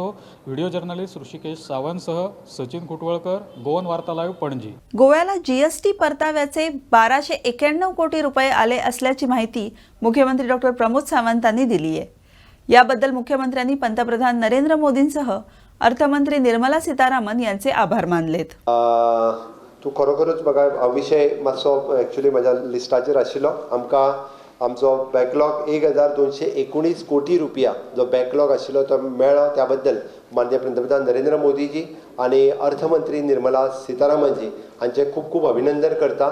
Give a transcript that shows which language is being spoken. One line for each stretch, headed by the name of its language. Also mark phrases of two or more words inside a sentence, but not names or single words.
English: video journalist
Marathi: ऋषिकेश सावंतसह सचिन कुटवळकर, गोवन वार्ता लाईव्ह, पणजी. गोव्याला GST परताव्याचे 1291 कोटी रुपये आले असल्याची माहिती मुख्यमंत्री डॉक्टर प्रमोद सावंतांनी दिली आहे. याबद्दल मुख्यमंत्र्यांनी पंतप्रधान नरेंद्र मोदींसह अर्थमंत्री निर्मला सीतारामन यांचे आभार मानलेत.
Konkani: तूं खरोखरच म्हाका हो विशय मातसो एक्चुली म्हज्या लिस्टाचेर आशिल्लो. आमकां आमचो बॅकलॉग 1219 कोटी रुपया जो बॅकलॉग आशिल्लो तो मेळ्ळो. त्या बद्दल माननीय पंतप्रधान नरेंद्र मोदीजी आनी अर्थमंत्री निर्मला सीतारामनजी हांचे खूब खूब अभिनंदन करता.